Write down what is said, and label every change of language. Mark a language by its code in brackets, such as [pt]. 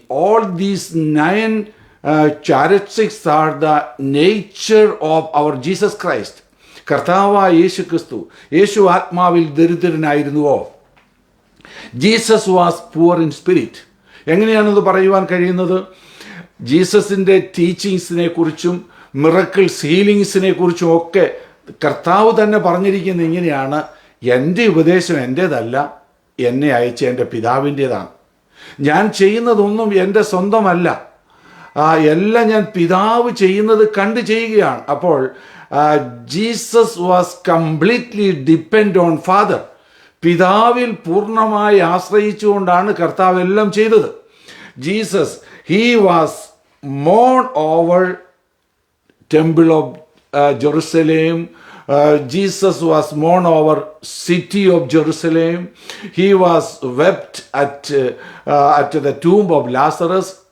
[en] All these 9 characteristics are the nature of our Jesus Christ. [ml] കർത്താവായ യേശു ക്രിസ്തു, യേശു ആത്മാവിൽ ദരിദ്രനായിരുന്നുവോ? [en] Jesus was poor in spirit. [ml] എങ്ങനെയാണത് പറയുവാൻ കഴിയുന്നത്? ജീസസിൻ്റെ ടീച്ചിങ്സിനെ കുറിച്ചും മിറക്കിൾസ്, ഹീലിങ്സിനെ കുറിച്ചും ഒക്കെ കർത്താവ് തന്നെ പറഞ്ഞിരിക്കുന്നത് ഇങ്ങനെയാണ്: എൻ്റെ ഉപദേശം എൻ്റേതല്ല, എന്നെ അയച്ച എൻ്റെ പിതാവിൻ്റേതാണ്. ഞാൻ ചെയ്യുന്നതൊന്നും എൻ്റെ സ്വന്തമല്ല, എല്ലാം ഞാൻ പിതാവ് ചെയ്യുന്നത് കണ്ട് ചെയ്യുകയാണ്. [en] അപ്പോൾ Jesus was completely depend on father. [ml] പിതാവിൽ പൂർണ്ണമായി ആശ്രയിച്ചുകൊണ്ടാണ് കർത്താവ് എല്ലാം ചെയ്തത്. [en] Jesus, he was Mon over temple of Jerusalem. Jesus was mourned over city of Jerusalem. He was wept at the tomb of Lazarus.